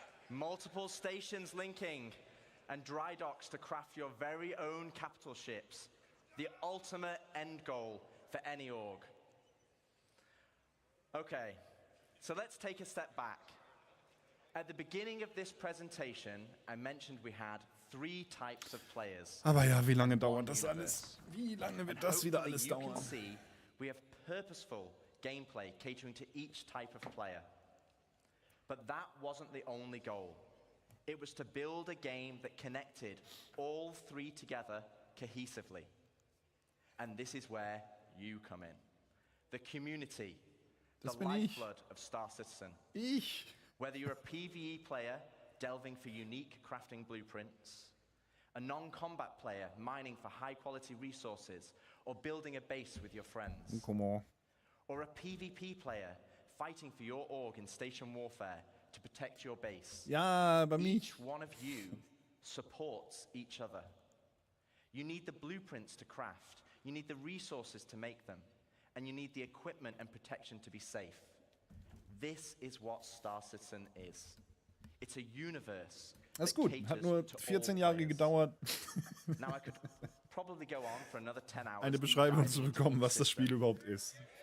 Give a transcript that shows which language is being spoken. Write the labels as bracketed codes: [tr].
[en] Multiple stations linking and dry docks to craft your very own capital ships. The ultimate end goal for any org. Okay, so let's take a step back. At the beginning of this presentation, I mentioned we had 3 types of players. [de] Aber ja, wie lange dauert das alles? Wie lange wird das wieder alles dauern? [en] You can see we have purposeful gameplay catering to each type of player. But that wasn't the only goal. It was to build a game that connected all 3 together cohesively. And this is where you come in. the community, the [de] Das bin ich. [en] lifeblood of Star Citizen. [de] Ich. [en] Whether you're a PvE player delving for unique crafting blueprints, a non-combat player mining for high-quality resources, or building a base with your friends, Come on. or a PvP player fighting for your org in station warfare to protect your base. [de] Ja, aber mich. [en] Each one of you supports each other. You need the blueprints to craft, you need the resources to make them, and you need the equipment and protection to be safe. This is what Star Citizen is. It's a universe. [de] Das ist gut. Hat nur 14 Jahre gedauert, [en] Now I could probably go on for another 10 hours. [de] eine Beschreibung zu bekommen, was das Spiel überhaupt ist.